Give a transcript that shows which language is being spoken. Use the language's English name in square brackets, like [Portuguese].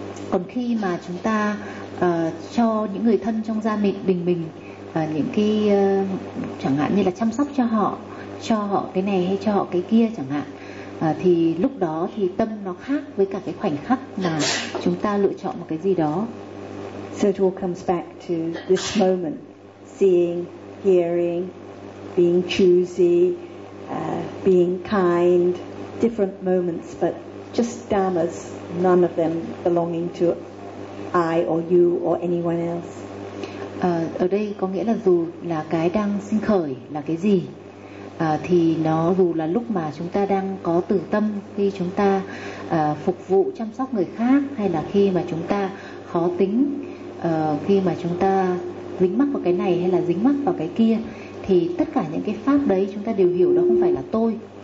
[Vietnamese] Còn khi mà chúng ta cho những người thân trong gia đình mình những cái chẳng hạn như là chăm sóc cho họ cái này hay cho họ cái kia chẳng hạn, thì lúc đó thì tâm nó khác với cả cái khoảnh khắc mà chúng ta lựa chọn một cái gì đó. [English] So it all comes back to this moment, seeing, hearing, being choosy, being kind, different moments, but just dhammas, none of them belonging to I or you or anyone else. [Vietnamese] Ở đây có nghĩa là dù là cái đang sinh khởi là cái gì, thì nó dù là lúc mà chúng ta đang có từ tâm khi chúng ta phục vụ chăm sóc người khác, hay là khi mà chúng ta khó tính, khi mà chúng ta dính mắc vào cái này hay là dính mắc vào cái kia, thì tất cả những cái pháp đấy chúng ta đều hiểu đó không phải là tôi.